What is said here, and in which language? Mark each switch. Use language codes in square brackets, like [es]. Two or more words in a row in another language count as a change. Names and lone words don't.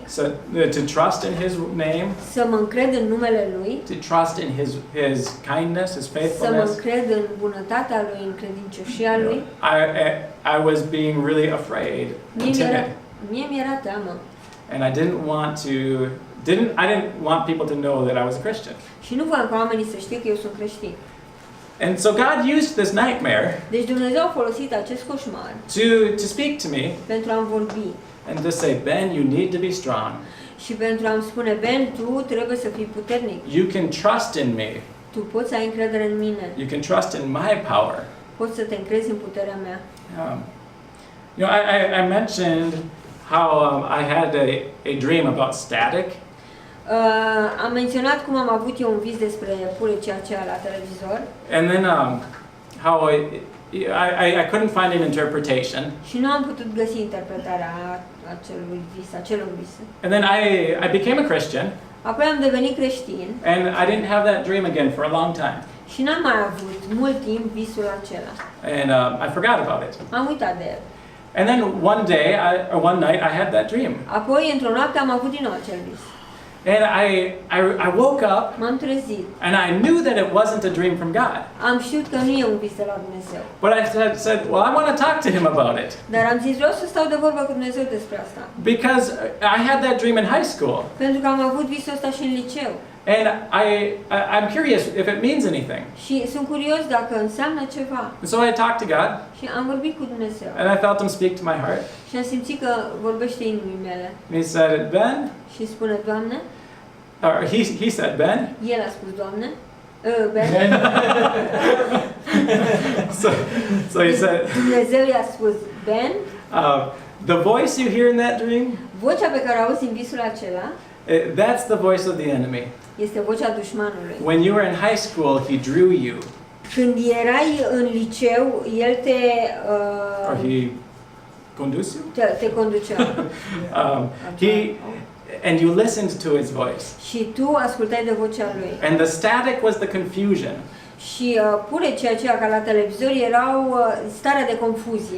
[en] to trust in His name, [ro] să mă încred în numele Lui, [en] to trust in His kindness, His [ro] să mă [en] faithfulness, [ro] încred în bunătatea Lui, în credincioșia Lui, [en] I was being really afraid and timid, [ro] mie mi-era teamă. [en] and I didn't want people to know that I was a Christian. [ro] Și nu voiam ca oamenii să știe că eu sunt creștin. [en] And so God used this nightmare [ro] Deci Dumnezeu a folosit acest coșmar [en] to speak to me [ro] pentru a-mi vorbi [en] and to say, Ben, you need to be strong. [ro] și pentru a-mi spune, Ben, tu trebuie să fii puternic. [en] You can trust in me. [ro] Tu poți să ai încredere în mine. [en] You can trust in my power. [ro] Poți să te încrezi în puterea mea. [en] I mentioned how I had a dream about static. [ro] Am menționat cum am avut eu un vis despre purecea aceea la televizor. [en] And then how I couldn't find an interpretation. [ro] Și nu am putut găsi interpretarea acelor vise. [en] And then I became a Christian. [ro] Apoi am devenit creștin. [en] And I didn't have that dream again for a long time. [ro] Și n-am mai avut mult timp visul acela. [en] And I forgot about it. [ro] Am uitat de el. [en] And then one night I had that dream. [ro] Apoi, într-o noapte, am avut din nou acel vis. [en] And I woke up [ro] M-am trezit. [en] and I knew that it wasn't a dream from God. [ro] Am știut că nu e un vis de la Dumnezeu. [en] But I said, well, I want to talk to him about it. [ro] Dar am zis, vreau să stau de vorbă cu Dumnezeu despre asta. [en] Because I had that dream in high school. [ro] Pentru că am avut visul ăsta și în liceu. [en] And I'm curious if it means anything. [ro] Și sunt curios dacă înseamnă ceva. [en] And so I talked to God. [ro] Și am vorbit cu Dumnezeu. [en] And I felt him speak to my heart. [ro] Și am simțit că vorbește inimii mele. [en] And he said, Ben, [ro] Și spune, Doamne, [en] or he said, Ben. [ro] el a spus, Doamne, [en] Ben. So he said, [ro] Dumnezeu i-a spus, [en] Ben, the voice you hear in that dream, [ro] vocea pe care o auzi în visul acela, [en] that's the voice of the enemy. [ro] este vocea dușmanului. [en] When you were in high school, he drew you. [ro] Când erai în liceu, el [en] Or he conduced you? [ro] te conducea. [en] And you listened to his voice. [ro] Și tu ascultai de vocea lui. [en] And the static was the confusion. [ro] Și purecea aceea ca la televizor erau starea de confuzie.